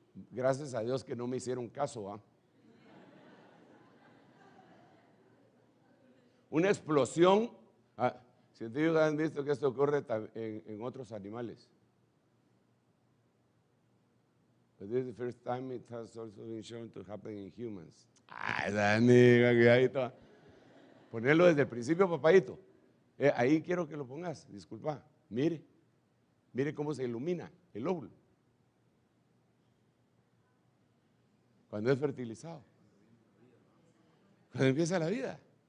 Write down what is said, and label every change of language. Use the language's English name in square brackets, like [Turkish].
[Spanish] Gracias a Dios que no me hicieron caso, ¿ah? Una explosión. Científicos han visto que esto ocurre en otros animales. [English] But this is the first time it has also been shown to happen in humans. [Spanish] Esa amiga que ahí está. Ponerlo desde el principio, papadito. Ahí quiero que lo pongas, disculpa. Mire cómo se ilumina el óvulo cuando es fertilizado, cuando empieza la vida.